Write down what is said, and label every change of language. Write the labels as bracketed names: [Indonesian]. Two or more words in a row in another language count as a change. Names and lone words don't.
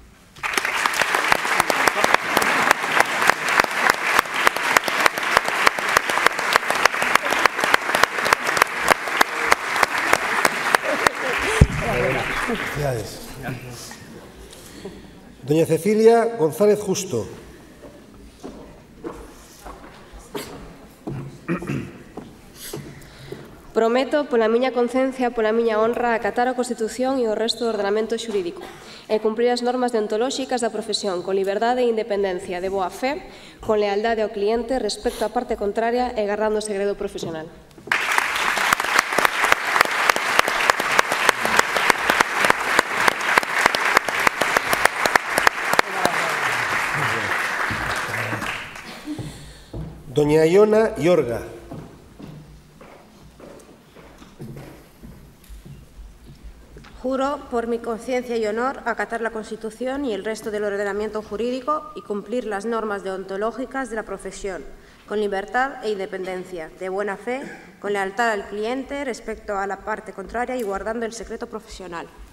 [Spanish] Felicidades. Doña Cecilia González Justo. [Galician] Prometo, pola miña conciencia, pola miña honra, acatar a Constitución e o resto do ordenamento xurídico e cumprir as normas deontolóxicas da profesión con liberdade e independencia, de boa fe, con lealdade ao cliente, respecto á parte contraria e gardando o segredo profesional. [Spanish] Doña Iona Iorga. Juro, por mi conciencia y honor, acatar la Constitución y el resto del ordenamiento jurídico y cumplir las normas deontológicas de la profesión, con libertad e independencia, de buena fe, con lealtad al cliente, respecto a la parte contraria y guardando el secreto profesional.